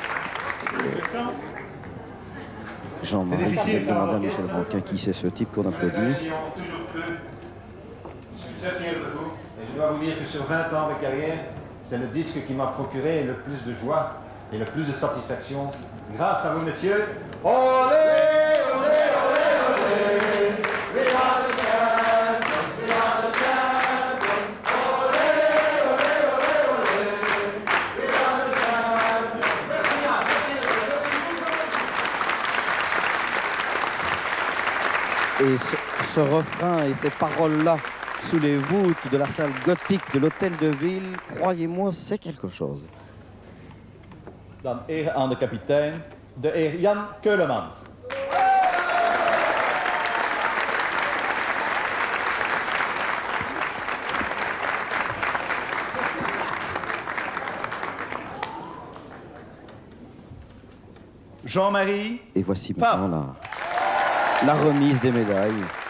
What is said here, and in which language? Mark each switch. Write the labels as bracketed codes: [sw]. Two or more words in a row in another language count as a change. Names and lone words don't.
[fr] Jean-Marie qui demande à Michel Rankin qui c'est ce type qu'on applaudit. Je suis très fier de vous et je dois vous dire que sur 20 ans de carrière, c'est le disque qui m'a procuré le plus de joie et le plus de satisfaction. Grâce à vous, messieurs. Olé, olé, olé, olé. [en] We are the champions, we are the champions. Olé, olé, olé, olé. We are the champions. [fr] Merci bien, merci. Et ce refrain et ces paroles-là sous les voûtes de la salle gothique de l'hôtel de ville, croyez-moi, c'est quelque chose. [nl] Dan eer aan de kapitein, de heer Jan Keulemans. Jean-Marie. [fr] Et voici maintenant la remise des médailles.